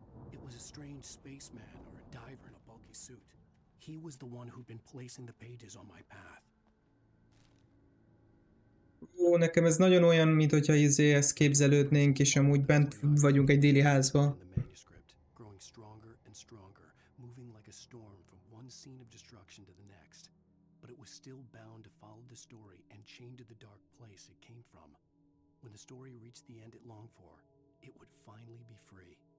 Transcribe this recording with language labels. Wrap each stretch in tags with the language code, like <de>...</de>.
<en>It was a strange spaceman or a diver in a bulky suit. He was the one who'd been placing the pages on my path.</en> <hu>Ó, nekem ez nagyon olyan, mint hogyha ezt képzelődnénk, és amúgy bent vagyunk egy déli házban.</hu> <en>Growing stronger and stronger, moving like a storm from one scene of destruction to the next. But it was still bound to follow the story and chain to the dark place it came from. When the story reached the end it longed for, it would finally be free.</en>